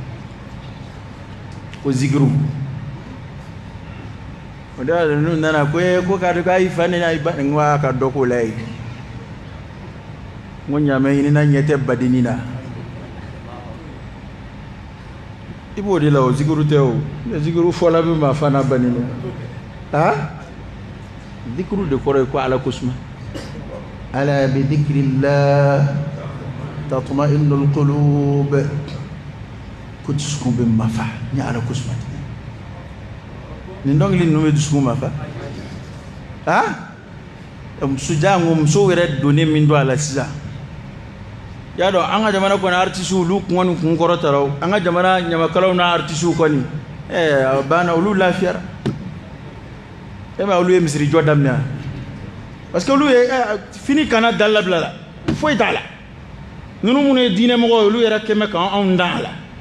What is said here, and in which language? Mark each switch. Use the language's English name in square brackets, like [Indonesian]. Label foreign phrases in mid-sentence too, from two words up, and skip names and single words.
[Bambara] ko zikiru o de y'a n'u nana ko k'a dɔn k'a y'i fa ni n'a y'i ba n ko a ka dɔ k'o la ye n ko ɲaamɛ ɲinina ɲɛ tɛ badenni na i b'o de la o zikiru tɛ o zikiru fɔla bɛ maa fa n'a ba ni na zikiru de kɔrɔ ye ko ala ko suma [Arabic] ألا بذكر الله تطمئن القلوب [Bambara] ko dusukun bɛ mafa ni ala ko suma nin dɔnkili ninnu bɛ dusukun mafa muso yɛrɛ donnen min don a la sisan y'a dɔn an ka jamana kɔni artiste olu kɔni kun kɔrɔtara an ka jamana ɲamakalaw n'a artiste kɔni a banna olu lafiyara e ma olu ye misiri jɔ daminɛ [French] parce que [Bambara] olu ye fini kana dal labila la foyi t'a la ninnu minnu ye diinɛ mɔgɔ ye olu yɛrɛ kɛmɛ kan anw dan a la